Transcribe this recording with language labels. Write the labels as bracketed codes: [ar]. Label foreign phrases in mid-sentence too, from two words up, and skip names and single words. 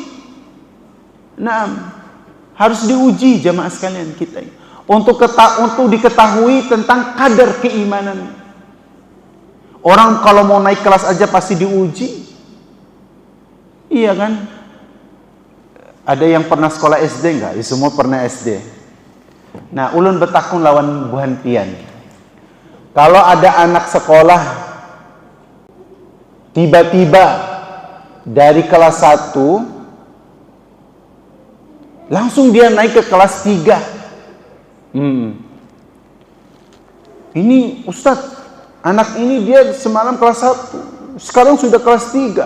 [id] Nah, harus diuji jamaah sekalian kita untuk diketahui tentang kadar keimanan. Orang kalau mau naik kelas aja pasti diuji. Iya kan? Ada yang pernah sekolah SD enggak? Ya, semua pernah SD. [bjn] Nah, ulun betakun lawan buhan pian. [id] Kalau ada anak sekolah tiba-tiba dari kelas 1 langsung dia naik ke kelas 3. Ini Ustadz, anak ini dia semalam kelas 1, sekarang sudah kelas 3.